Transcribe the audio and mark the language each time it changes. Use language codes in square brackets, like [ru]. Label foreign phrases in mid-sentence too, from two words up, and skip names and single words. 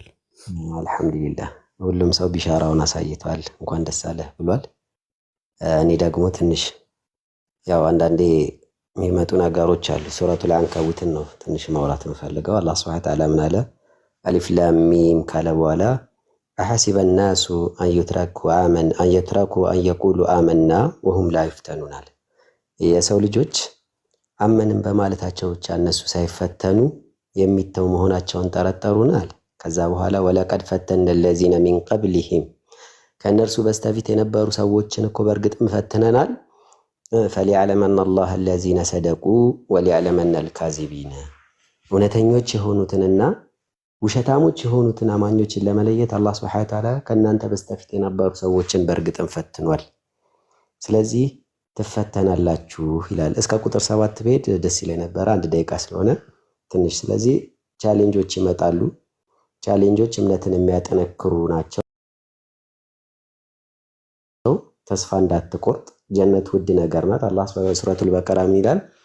[am] አልহামዱሊላህ ሁሉም ሰው ቢሻራውን አሳይቷል እንኳን ደስ አለህ ብሏል እኔ ደግሞ ትንሽ ያው አንዳንዴ የሚመጡ ነገሮች አሉ ሱረቱል አንከቡትን ነው ትንሽ ማውራት የምፈልገው አላህ [ar] سبحانه وتعالى [am] ምን አለ [ar] ألف لام [am] ሚም ካለ በኋላ [ar] أحسب الناس أن يتركوا أن يقولوا آمنا وهم لا يفتنون [am] አለ የሰው ልጆች አመንን በማለታቸው ብቻ እነሱ ሳይፈተኑ የሚተው መሆናቸውን ጠረጠሩን አለ ከዛ በኋላ [ar] ولقد فتنا الذين من قبلهم [am] ከነርሱ በስተፊት የነበሩ ሰዎችን እኮ በርግጥም ፈትነናል [ar] فليعلمن الله الذين صدقوا وليعلمن الكاذبين [am] እውነተኞች የሆኑትንና ውሸታሞች የሆኑትን አማኞችን ለመለየት አላህ [ar] Subhanahu Wa Ta'ala [am] ከናንተ በስተፊት የነበሩ ሰዎችን በርግጥም ፈትኗል ስለዚህ ትፈተናላችሁ ይላል። እስከ ቁጥር 7 ብሄድ ደስ ይለኝ ነበር፣ 1 ደቂቃ ስለሆነ ትንሽ። ስለዚህ ቻሌንጆች ይመጣሉ። ቻሌንጆች እምነትን የሚያጠነክሩ ናቸው። ተስፋ እንዳትቆርጥ፣ ጀነት ውድ ነገር ናት። አላህ በሱረቱል በቀራ ምን ይላል?